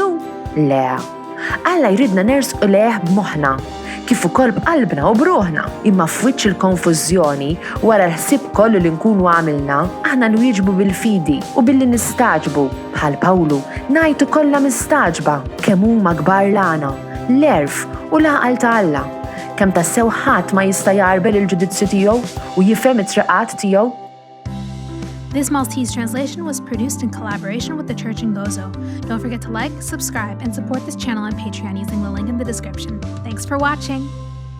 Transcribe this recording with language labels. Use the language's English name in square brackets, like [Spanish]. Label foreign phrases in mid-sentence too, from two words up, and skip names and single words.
[Maltese] Le, Alla jridna nersqu lejh b'moħħna, kif ukoll b'qalbna u bruħna, imma f'wiċċ il-konfużjoni wara l-ħsieb kollu li nkunu għamilna, aħna nwieġbu bil-fidi u billi nistaġbu bħal Pawlu ngħidu kollha mistaġba kemm huma kbar lagħna, l-erf u l-għaqal ta' Alla. Kemm tassew ħadd ma jista' jarbel il-ġudizzju tiegħu u jifhem it-triqat tiegħu. [English] This Maltese translation was produced in collaboration with the Church in Gozo. Don't forget to like, subscribe, and support this channel on Patreon using the link in the description. Thanks for watching!